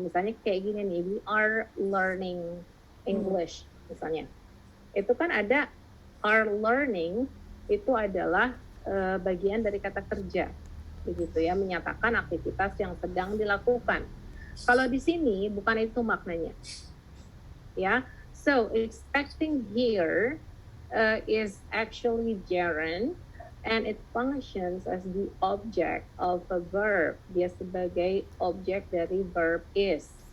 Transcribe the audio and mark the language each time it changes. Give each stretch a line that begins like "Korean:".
Indonesian: Misalnya kayak gini nih,
English: we are learning English
Indonesian: misalnya. Itu kan ada are learning, itu adalah bagian dari kata kerja. Begitu ya, menyatakan aktivitas yang sedang dilakukan. Kalau di sini bukan itu maknanya. Ya.
English: So, expecting here is actually gerund and it functions as the object of a verb.
Indonesian: Dia sebagai objek dari verb is.